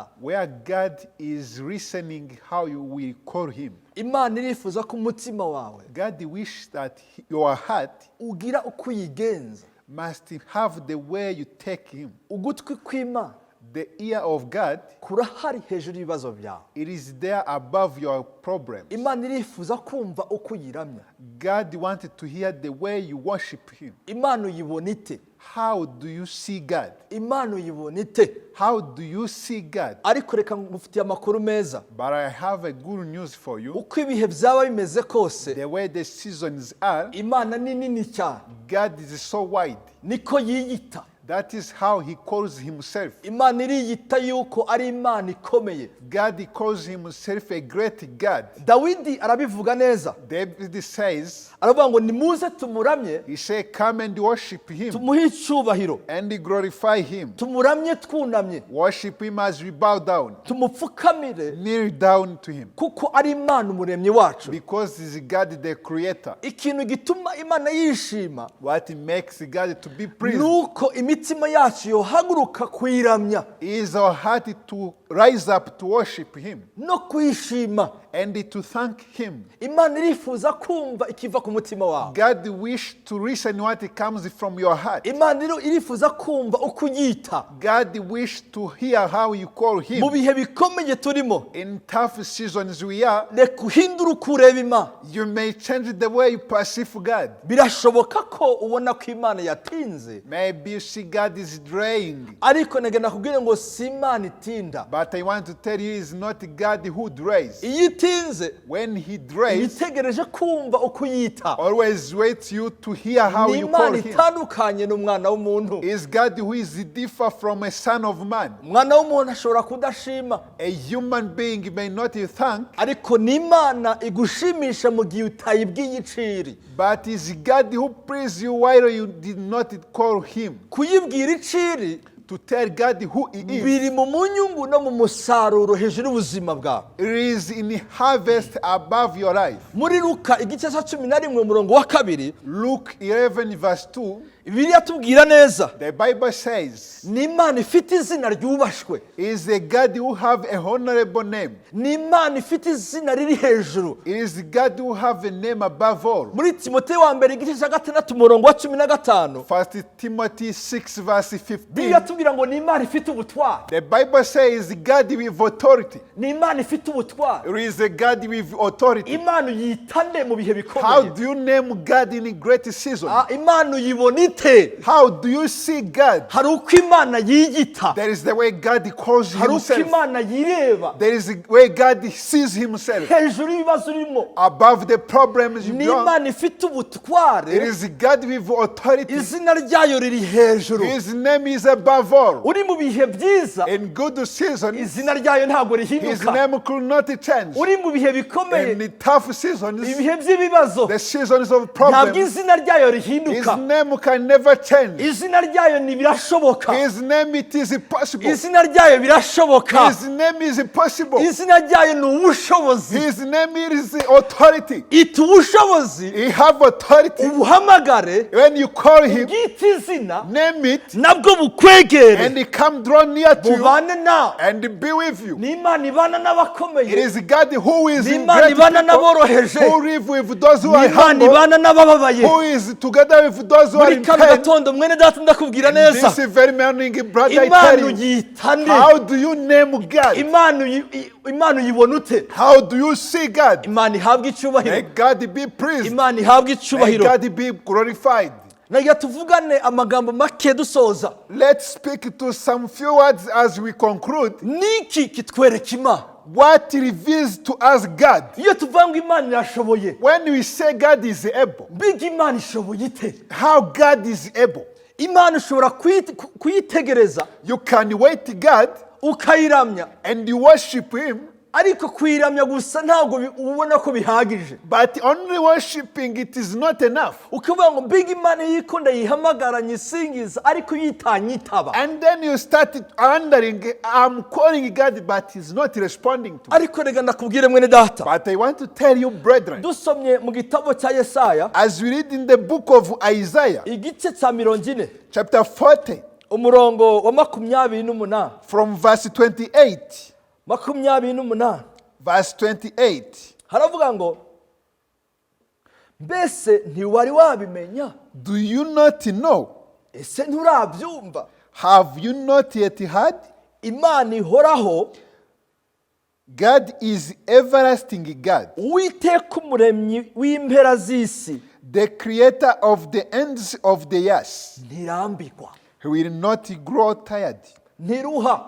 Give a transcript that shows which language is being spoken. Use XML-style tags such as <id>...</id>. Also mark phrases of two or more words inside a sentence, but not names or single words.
<en>where God is listening how you will call him.</en> <rw>Imana irifuza ko umutima wawe</rw> <en>God wishes that your heart</en> <rw>ugira uko uyigenza.</rw> <en>must have the way you take him.</en> <rw>Ugutwi kw'Imana</rw> <en>The ear of God,</en> <rw>kurahari hejuru y'ibibazo byawe.</rw> <en>it is there above your problems.</en> <rw>Imana irifuza kumva uko uyiramya.</rw> <en>God wanted to hear the way you worship him.</en> <rw>Imana uyibona ite?</rw> <en>How do you see God?</en> <rw>Imana uyibona ite?</rw> <en>How do you see God?</en> <rw>Ariko reka ngufitiye amakuru meza.</rw> <en>But I have a good news for you.</en> <rw>Uko ibihe byaba bimeze kose,</rw> <en>The way the seasons are,</en> <rw>Imana ni nini cyane.</rw> <en>God is so wide.</en> <rw>Niko yiyita.</rw> <en>That is how he calls himself.</en> <rw>Imana iriyita yuko ari Imana ikomeye.</rw> <en>God calls himself a great God.</en> <rw>Dawidi arabivuga neza.</rw> <en>David says,</en> <rw>Aravuga ngo nimuze tumuramye,</rw> <en>he said, come and worship him</en> <rw>tumuhe icyubahiro,</rw> <en>and glorify him.</en> <rw>tumuramye twunamye,</rw> <en>Worship him as we bow down.</en> <rw>tumupfukamire,</rw> <en>Kneel down to him.</en> <rw>kuko ari Imana umuremyi wacu.</rw> <en>Because he is God the creator.</en> <rw>Ikintu gituma Imana yishima</rw> <en>What makes God to be praised</en> <rw>nuko imitima yacu yohaguruka kuyiramya</rw> <en>is our heart to rise up to worship him</en> <rw>no kwishima.</rw> <en>and to thank him.</en> <rw>Imana irifuza kumva ikiva ku mutima wawe.</rw> <en>God wish to listen what comes from your heart.</en> <rw>Imana irifuza kumva uko uyita.</rw> <en>God wish to hear how you call him.</en> <rw>Mu bihe bikomeye turimo,</rw> <en>In tough seasons we are,</en> <rw>reka uhindure uko ureba Imana.</rw> <en>you may change the way you perceive God.</en> <rw>Birashoboka ko ubona ko Imana yatinze,</rw> <en>Maybe you see God is draying.</en> <rw>ariko nagenda kubwira ngo si Imana itinda.</rw> <en>But I want to tell you, it's not God who drays.</en> <rw>Iyo itinze,</rw> <en>When he drays,</en> <rw>itegereje kumva uko uyita.</rw> <en>always waits you to hear how</en> <rw>Ni</rw> <en>you call</en> <rw>Imana</rw> <en>him.</en> <rw>itandukanye n'umwana w'umuntu.</rw> <en>Is God who is differ from a son of man.</en> <rw>Umwana w'umuntu ashobora kudashima,</rw> <en>A human being may not thank,</en> <rw>ariko ni Imana igushimisha mu gihe utayibwiye iciri.</rw> <en>but is God who praise you while you did not call him.</en> <rw>Kuyibwira iciri</rw> <en>To tell God who he is.</en> <rw>biri mu munyungu no mu musaruro hejuru y'ubuzima bwawe.</rw> <en>It is in harvest above your life.</en> <rw>Muri Luka igice cya 11 umurongo wa 2,</rw> <en>Luke 11 verse 2,</en> <rw>Bibiliya tubwira neza,</rw> <en>the Bible says,</en> <rw>ni Imana ifite izina ryubashwe,</rw> <en>is a God who have a honorable name.</en> <rw>ni Imana ifite izina riri hejuru.</rw> <en>It is God who have a name above all.</en> <rw>Muri Timoteyo wa mbere igice cya 6 umurongo wa 15,</rw> <en>1 Timothy 6 verse</en> <rw>Bibiliya 15, tubwira ngo ni Imana ifite ubutwari,</rw> <en>the Bible says God with authority.</en> <rw>ni Imana ifite ubutwari.</rw> <en>It is a God with authority.</en> <rw>Imana uyita nde mu bihe</rw> <en>How</en> <rw>bikomeye?</rw> <en>do you name God in a great season?</en> <rw>Imana uyibona ite ute?</rw> <en>How do you see God?</en> <rw>Hari uko Imana yiyita,</rw> <en>There is the way God calls</en> <rw>hari uko</rw> <en>himself.</en> <rw>Imana yireba</rw> <en>There is the way God sees himself.</en> <rw>hejuru y'ibibazo urimo.</rw> <en>Above the problems you</en> <rw>Ni</rw> <en>brought.</en> <rw>Imana ifite ubutware,</rw> <en>It is God with authority.</en> <rw>izina ryayo riri hejuru.</rw> <en>His name is above all.</en> <rw>Uri mu bihe byiza,</rw> <en>In good seasons,</en> <rw>izina ryayo ntabwo</rw> <en>his</en> <rw>rihinduka.</rw> <en>name could not change.</en> <rw>Uri mu bihe bikomeye,</rw> <en>In the tough seasons,</en> <rw>ibihe by'ibibazo,</rw> <en>the seasons of</en> <rw>ntabwo</rw> <en>problems,</en> <rw>izina ryayo</rw> <en>his</en> <rw>rihinduka.</rw> <en>name can never change.</en> <rw>Izina ryayo ntibirashoboka.</rw> <en>His name, it is possible.</en> <rw>Izina ryayo birashoboka.</rw> <en>His name is possible.</en> <rw>Izina ryayo ni ubushobozi.</rw> <en>His name is authority.</en> <rw>Ita ubushobozi,</rw> <en>He have authority.</en> <rw>ubuhamagare,</rw> <en>When you call him,</en> <rw>bwite izina,</rw> <en>name it,</en> <rw>nabwo bukwegere,</rw> <en>and he come draw near to you</en> <rw>bubane nawe.</rw> <en>and be with you.</en> <rw>Ni Imana ibana</rw> <en>It</en> <rw>n'abakomeye,</rw> <en>is God who is</en> <rw>ni</rw> <en>in</en> <rw>Imana</rw> <en>great</en> <rw>ibana</rw> <en>people,</en> <rw>n'aboroheje,</rw> <en>who live with those who</en> <rw>ni</rw> <en>are</en> <rw>Imana</rw> <en>humble,</en> <rw>ibana n'abababaye.</rw> <en>who is together with those who are</en> <rw>Muri</rw> <en>in</en> <rw>kano</rw> <en>pain.</en> <rw>gatondo mwene data ndakubwira neza,</rw> <en>This very morning, brother, I</en> <rw>Imana</rw> <en>tell you,</en> <rw>uyita nde?</rw> <en>how do you name God?</en> <rw>Imana uyibona ute?</rw> <en>How do you see God?</en> <rw>Imana ihabwe</rw> <en>May</en> <rw>icyubahiro,</rw> <en>God be praised.</en> <rw>Imana ihabwe</rw> <en>May</en> <rw>icyubahiro.</rw> <en>God be glorified.</en> <rw>Nagira tuvugane amagambo make dusoza.</rw> <en>Let's speak to some few words as we conclude.</en> <rw>Niki kitwereka Imana?</rw> <en>What reveals to us God?</en> <rw>Iyo tuvuga ngo Imana irashoboye,</rw> <en>When we say God is able,</en> <rw>mbega Imana ishoboye ite?</rw> <en>how God is able?</en> <rw>Imana ushobora kuyitegereza</rw> <en>You can wait God</en> <rw>ukayiramya,</rw> <en>and you worship Him,</en> <rw>ariko kuyiramya gusa ntabwo ubona ko bihagije.</rw> <en>but only worshiping it is not enough.</en> <rw>Ukavuga ngo mbega Imana yikunda yihamagara nyisingiza, ariko yitanyitaba.</rw> <en>And then you start wondering, I'm calling God, but He's not responding to me.</en> <rw>Ariko rega ndakubwire mwene data,</rw> <en>But I want to tell you, brethren,</en> <rw>dusomye mu gitabo cya Yesaya</rw> <en>as we read in the book of Isaiah,</en> <rw>igice cya 40</rw> <en>chapter 40,</en> <rw>umurongo wa 28,</rw> <en>from verse 28, 28 verse 28,</en> <rw>haravuga ngo mbese ntiwari wabimenya,</rw> <en>do you not know?</en> <rw>ese nturabyumva?</rw> <en>Have you not yet heard?</en> <rw>Imana ihoraho,</rw> <en>God is everlasting God,</en> <rw>Uwiteka umuremyi w'impera z'isi,</rw> <en>the creator of the ends of the earth.</en> <rw>ntirambirwa,</rw> <en>He will not grow tired</en> <rw>ntiruha,</rw>